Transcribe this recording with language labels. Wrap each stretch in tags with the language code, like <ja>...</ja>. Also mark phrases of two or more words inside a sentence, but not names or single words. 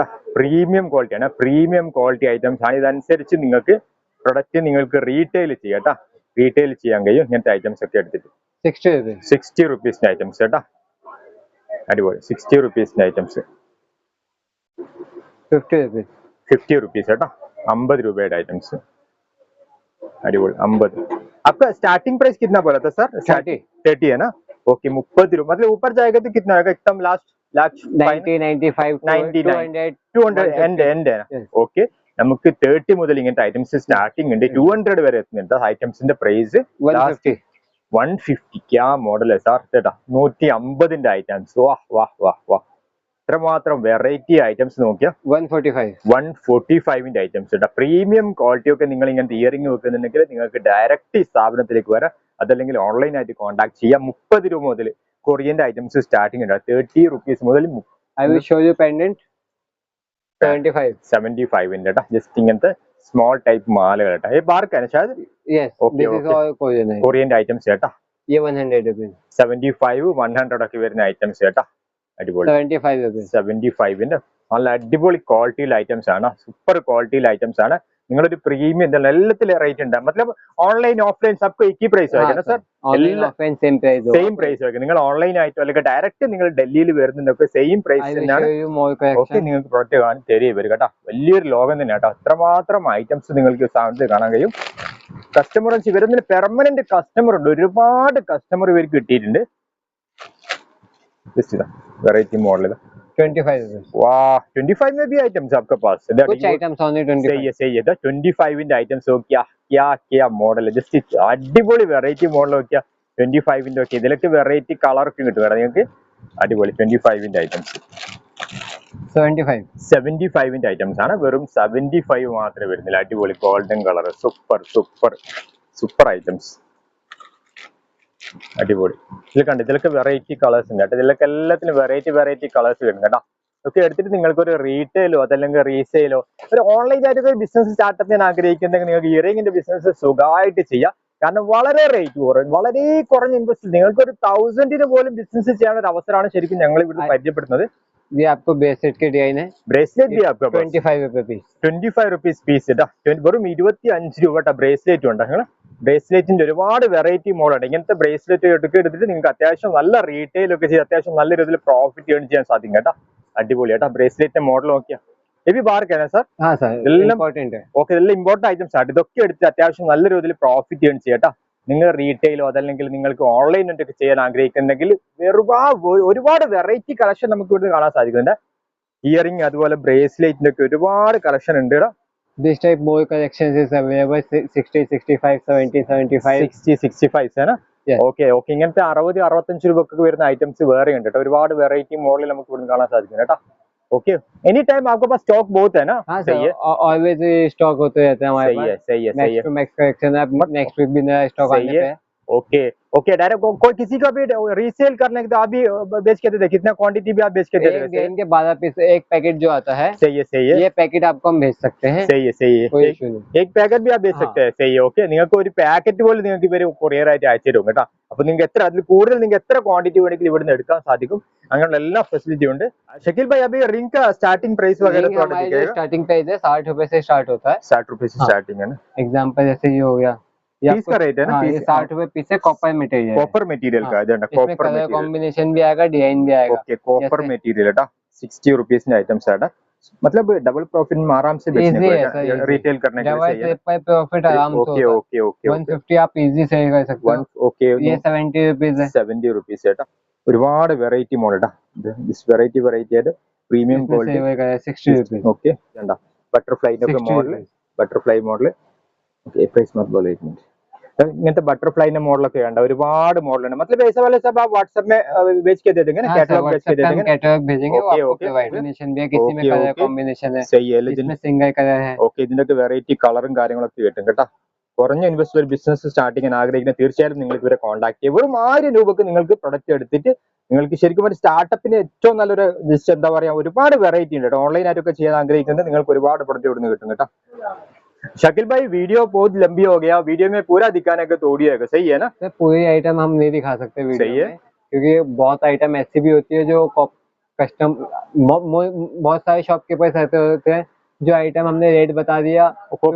<en>premium quality</en> <ml>ആണ്,</ml> <en>premium quality items</en> <ml>ആണ്. ഇതനുസരിച്ച് നിങ്ങൾക്ക് പ്രൊഡക്റ്റ് നിങ്ങൾക്ക് റീറ്റെയിൽ ചെയ്യാം കേട്ടോ, റീറ്റെയിൽ ചെയ്യാൻ കഴിയും ഇങ്ങനത്തെ ഐറ്റംസ് ഒക്കെ എടുത്തിട്ട്.</ml> <en>60 rupees.</en> <ml>60 റുപ്പീസിന്റെ ഐറ്റംസ് കേട്ടോ. അടിപൊളി. 60 റുപ്പീസിന്റെ ഐറ്റംസ്.</ml> <en>50 rupees.</en> <ml>50 റുപ്പീസ് കേട്ടോ. 50 രൂപയുടെ ഐറ്റംസ്.</ml> <hi>अड़िबोल 50 आपका</hi> <en>starting price</en> <hi>कितना बोला था सर? 30 है ना? ओके 30 रुपये, मतलब ऊपर जाएगा तो कितना आएगा एकदम लास्ट 90 95 200 200 एंड है ना?</hi> <ml>ओके നമുക്ക് 30 മുതൽ ഇങ്ങനത്തെ</ml> <en>items starting</en> <ml>ഉണ്ട്, 200 വരെ എത്തുന്നുണ്ട് ഐറ്റംസിന്റെ പ്രൈസ്. 150 ക്യാ മോഡൽ സാർ ചേട്ടാ, 150ന്റെ ഐറ്റംസ്. വാഹ് വാഹ് വാഹ് വാഹ്, ഇത്രമാത്രം</ml> <en>variety items</en> <ml>നോക്കിയാ. 145ന്റെ ഐറ്റംസ് കേട്ടോ.</ml> <en>premium quality</en> <ml>ഒക്കെ നിങ്ങൾ ഇങ്ങനത്തെ ഇയറിംഗ് വെക്കുന്നുണ്ടെങ്കിൽ നിങ്ങൾക്ക് ഡയറക്റ്റ് സ്ഥാപനത്തിലേക്ക് വരാം, അതല്ലെങ്കിൽ ഓൺലൈനായിട്ട് കോൺടാക്ട് ചെയ്യാം. 30 രൂപ മുതൽ കൊറിയന്റെ</ml> <en>items starting</en> <ml>ഉണ്ട്. 30 റുപ്പീസ് മുതൽ.</ml> <en>I will show you pendant</en> <ml>75ന്റെ കേട്ടോ. ജസ്റ്റ് ഇങ്ങനത്തെ</ml> <en>small type</en> <ml>മാലകൾ കേട്ടോ.</ml> <hi>ये बार का है शायद?</hi> <en>Yes, this is all Korean.</en> <ml>കൊറിയന്റെ ഐറ്റംസ് കേട്ടോ.</ml> <en>ये 100 rupees.</en> <ml>75 100 ഒക്കെ വരുന്ന ഐറ്റംസ് കേട്ടോ. അടിപൊളി.</ml> <en>75 rupees.</en> <ml>75ന്റെ നല്ല അടിപൊളി ക്വാളിറ്റിയിൽ ഐറ്റംസ് ആണ്, സൂപ്പർ ക്വാളിറ്റിയിൽ ഐറ്റംസ് ആണ്. നിങ്ങളൊരു പ്രീമിയം എന്താണ് എല്ലാത്തിലും റേറ്റ് ഉണ്ട്, मतलब</ml> <en>online offline</en> <hi>सबको एक ही प्राइस</hi> <ml>ആയിരിക്കും സർ?</ml> <en>Online offline same price. same price</en> <ml>ആയിരിക്കും. നിങ്ങൾ ഓൺലൈൻ ആയിട്ടോ അല്ലെങ്കിൽ ഡയറക്റ്റ് നിങ്ങൾ ഡൽഹിയിൽ വരുന്നുണ്ടൊക്കെ</ml> <en>same price</en> <ml>തന്നെയാണ്. ഓക്കെ, നിങ്ങൾക്ക് പ്രൊഡക്റ്റ് കാണാൻ തരിക വരും കേട്ടോ. വലിയൊരു ലോകം തന്നെ കേട്ടോ. അത്രമാത്രം ഐറ്റംസ് നിങ്ങൾക്ക് സാധനത്തിൽ കാണാൻ കഴിയും. കസ്റ്റമേഴ്സ് ഇവരൊന്നും</ml> <en>permanent customer</en> <ml>ഉണ്ട്, ഒരുപാട് കസ്റ്റമർ ഇവർക്ക് കിട്ടിയിട്ടുണ്ട്.</ml> <en>variety model 25 rupees.</en> <hi>वाह 25 में भी आइटम्स आपके पास? कुछ आइटम्स only 25. सही है सही है.</hi> <ml>25ന്റെ ഐറ്റംസ് നോക്കിയാ क्या മോഡൽ, ജസ്റ്റ് അടിപൊളി</ml> <en>variety model</en> <ml>നോക്കിയാ. 25ന്റെ ഒക്കെ ഇതിലൊക്കെ</ml> <en>variety colour</en> <ml>ഒക്കെ കിട്ടും നിങ്ങൾക്ക്. അടിപൊളി. 25ന്റെ ഐറ്റംസ് 75ന്റെ ഐറ്റംസ് ആണ്. വെറും 75 മാത്രമേ വരുന്നില്ല. അടിപൊളി</ml> <en>golden colour, super super super items.</en> <ml>അടിപൊളി. ഇതിൽ കണ്ട് ഇതിലൊക്കെ</ml> <en>variety colours</en> <ml>ഉണ്ട് കേട്ടോ. ഇതിലൊക്കെ എല്ലാത്തിനും</ml> <en>variety colours</en> <ml>വരും കേട്ടോ. ഒക്കെ എടുത്തിട്ട് നിങ്ങൾക്ക് ഒരു റീറ്റെയിലോ അതല്ലെങ്കിൽ റീസെയിലോ ഒരു ഓൺലൈൻ ആയിട്ട് ഒരു</ml> <en>business startup</en> <ml>ചെയ്യാൻ ആഗ്രഹിക്കുന്നെങ്കിൽ നിങ്ങൾക്ക് ഇയറിംഗിന്റെ ബിസിനസ് സുഖമായിട്ട് ചെയ്യാം. കാരണം വളരെ റേറ്റ് കുറവ്, വളരെ കുറഞ്ഞ ഇൻവെസ്റ്റ്. നിങ്ങൾക്ക് ഒരു 1000-ന് പോലും ബിസിനസ് ചെയ്യാനുള്ള ഒരു അവസരമാണ് ശരിക്കും ഞങ്ങൾ ഇവിടെ പരിചയപ്പെടുന്നത്.</ml> <hi>ये आपको ब्रेसलेट के डिजाइन है. ब्रेसलेट भी आपका 25 रुपए पीस.</hi> <ml>25</ml> <en>rupees piece</en> <ml>കേട്ടോ. വെറും 25 രൂപ ബ്രേസ്ലെറ്റ് ഉണ്ട്. നിങ്ങൾ ബ്രേസ്ലെറ്റിന്റെ ഒരുപാട് വെറൈറ്റി മോഡലുണ്ട്. ഇങ്ങനത്തെ ബ്രേസ്ലെറ്റ് എടുത്തിട്ട് നിങ്ങൾക്ക് അത്യാവശ്യം നല്ല റീറ്റെയിൽ ഒക്കെ ചെയ്ത് അത്യാവശ്യം നല്ല രീതിയിൽ</ml> <en>profit earn</en> <ml>ചെയ്യാൻ സാധിക്കും കേട്ടോ. അടിപൊളി കേട്ടോ. ബ്രേസ്ലെറ്റിന്റെ മോഡൽ നോക്കിയാ ഇത് ബാർക്കാണ് സാർ? ഓക്കെ, ഇതെല്ലാം</ml> <en>important items</en> <ml>ആണ്. ഇതൊക്കെ എടുത്ത് അത്യാവശ്യം നല്ല രീതിയിൽ</ml> <en>profit earn</en> <ml>ചെയ്യാം കേട്ടോ. നിങ്ങൾ റീറ്റെയിലോ അതല്ലെങ്കിൽ നിങ്ങൾക്ക് ഓൺലൈൻ ഒക്കെ ചെയ്യാൻ ആഗ്രഹിക്കുന്നെങ്കിൽ ഒരുപാട്</ml> <en>variety collection</en> <ml>നമുക്ക് ഇവിടെ കാണാൻ സാധിക്കുന്നുണ്ട്. ഇയറിംഗ് അതുപോലെ ബ്രേസ്ലെറ്റിന്റെ ഒക്കെ ഒരുപാട് കളക്ഷൻ ഉണ്ട് ഇവിടെ.</ml> <en>This type more collections is available 60 65 70 75</en> <ml>60 65 ആണ്. ഓക്കെ ഓക്കെ, ഇങ്ങനത്തെ 60 65 രൂപക്ക് വരുന്ന ഐറ്റംസ് വേറെ ഉണ്ട് കേട്ടോ. ഒരുപാട്</ml> <en>variety model</en> <ml>നമുക്ക് ഇവിടെ കാണാൻ സാധിക്കും കേട്ടോ.</ml> <hi>ओके,</hi> <en>any time</en> <hi>आपके पास स्टॉक बहुत है ना? हाँ सही है,</hi> <en>always stock</en> <hi>होते रहते हैं हमारे पास. सही है</hi> <en>max to max collection</en> <hi>है.</hi> <en>next week</en> <hi>भी नया स्टॉक आने पे है. ओके ओके, डायरेक्ट कोई किसी का भी रीसेल करने के तो आप भी बेच के देते, कितना क्वांटिटी भी आप बेच के देते हैं? इनके 12 पीस एक पैकेट जो आता है. सही है, ये पैकेट आपको हम भेज सकते हैं. सही है, कोई इशू नहीं. एक पैकेट भी आप बेच सकते हैं. सही है. ओके,</hi> <ml>നിങ്ങൾക്ക് ഒരു പാക്കറ്റ് പോലെ നിങ്ങൾക്ക് ഇവര് കൊറിയർ ആയിട്ട് അയച്ചു തരും കേട്ടോ. അപ്പൊ നിങ്ങൾക്ക് എത്ര അതിൽ കൂടുതൽ നിങ്ങൾക്ക് എത്ര ക്വാണ്ടിറ്റി വേണമെങ്കിലും ഇവിടുന്ന് എടുക്കാൻ സാധിക്കും. അങ്ങനെയുള്ള എല്ലാ ഫെസിലിറ്റി ഉണ്ട്.</ml> <hi>शकील भाई अभी रिंग का</hi> <en>starting price</en> <hi>वगैरह थोड़ा दिखाइएगा.</hi> <en>starting price</en> <hi>है 60 रुपए से स्टार्ट होता है. 60 रुपए से स्टार्टिंग है ना. एग्जांपल जैसे ये हो गया, पीस का रेट है ना. ये 60 रुपए पीस है.</hi> <en>copper material, copper material</en> <hi>का है ना.</hi> <en>copper material</en> <hi>कॉम्बिनेशन भी आएगा, डिजाइन भी आएगा. ओके,</hi> <en>copper material</en> <hi>है 60 रुपीस में आइटम्स है. मतलब डबल प्रॉफिट में आराम से बेचने को, रिटेल करने के लिए सही है. प्रॉफिट आराम से ओके ओके ओके 150 आप इजी से कर सकते हो. ओके, ये 70 रुपीस है. 70 रुपीस है.</hi> <ml>ഒരുപാട്</ml> <en>variety model this variety</en> <ml>ആയിട്ട്</ml> <en>premium quality</en> <hi>60 रुपीस.</hi> <ml>ഓക്കെ, കണ്ട ബട്ടർഫ്ലൈന്റെ ഒക്കെ മോഡൽ,</ml> <en>butterfly model.</en> <hi>ഓക്കെ, പ്രൈസ് മत बोलो एक मिनट.</hi> <ml>ഇങ്ങനത്തെ ബട്ടർഫ്ലൈന്റെ മോഡലൊക്കെ കണ്ട ഒരുപാട് മോഡലുണ്ട്.</ml> <hi>मतलब ऐसा वाले सब आप व्हाट्सएप में भेज के दे देंगे ना, कैटलॉग भेज के दे देंगे. कैटलॉग भेजेंगे, वो आपको कॉम्बिनेशन भी है, किसी में</hi> <en>colour combination</en> <hi>है. सही है, इसमें सिंगल कलर है.</hi> <ml>ഓക്കെ, ഇതിന്റെയൊക്കെ വെറൈറ്റി കളറും കാര്യങ്ങളൊക്കെ കിട്ടും കേട്ടോ. കുറഞ്ഞ ഇൻവെസ്റ്റ് ഒരു ബിസിനസ് സ്റ്റാർട്ട് ചെയ്യാൻ ആഗ്രഹിക്കുന്ന തീർച്ചയായും നിങ്ങൾക്ക് ഇവരെ കോൺടാക്ട് ചെയ്യാം. വെറും 1000 രൂപക്ക് നിങ്ങൾക്ക് പ്രൊഡക്റ്റ് എടുത്തിട്ട് നിങ്ങൾക്ക് ശരിക്കും ഒരു സ്റ്റാർട്ടപ്പിന് ഏറ്റവും നല്ലൊരു ലിസ്റ്റ് എന്താ പറയാ, ഒരുപാട് വെറൈറ്റി ഉണ്ട് കേട്ടോ. ഓൺലൈൻ ആയിട്ടൊക്കെ ചെയ്യാൻ ആഗ്രഹിക്കുന്നത് നിങ്ങൾക്ക് ഒരുപാട് പ്രൊഡക്റ്റ് ഇവിടുന്ന് കിട്ടും കേട്ടോ.</ml> <hi>शकील भाई वीडियो बहुत लंबी हो गया, वीडियो में पूरा दिखाने का तो ऑडियो है, सही है ना? सर पूरी आइटम हम नहीं दिखा सकते वीडियो सही है। में, क्योंकि बहुत आइटम ऐसी भी होती है जो कस्टम बहुत सारे शॉपकीपर्स ऐसे होते हैं जो आइटम हमने रेट बता दिया, कॉपी</hi>